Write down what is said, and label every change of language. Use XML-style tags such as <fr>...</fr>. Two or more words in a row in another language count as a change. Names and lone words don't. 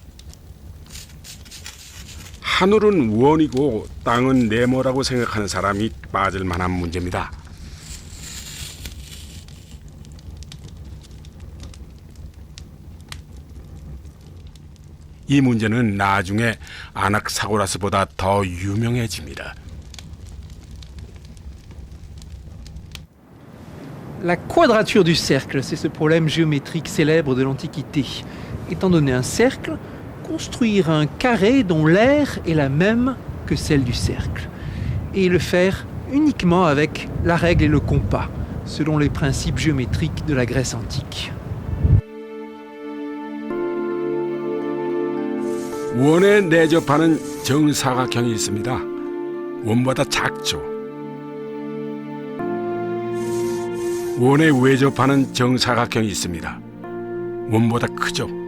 <ko>하늘은 원이고 땅은 네모라고 생각하는 사람이 빠질 만한 문제입니다. 이 문제는 나중에 아낙사고라스보다 더 유명해집니다.</ko> <fr>La quadrature du cercle, c'est ce problème géométrique célèbre de l'Antiquité. Étant donné un cercle, construire un carré dont l'aire est la même que celle du cercle. Et le faire uniquement avec la règle et le compas, selon les principes géométriques de la Grèce antique.</fr> <ko>원에 내접하는 정사각형이 있습니다. 원보다 작죠. 원에 외접하는 정사각형이 있습니다. 원보다 크죠.</ko>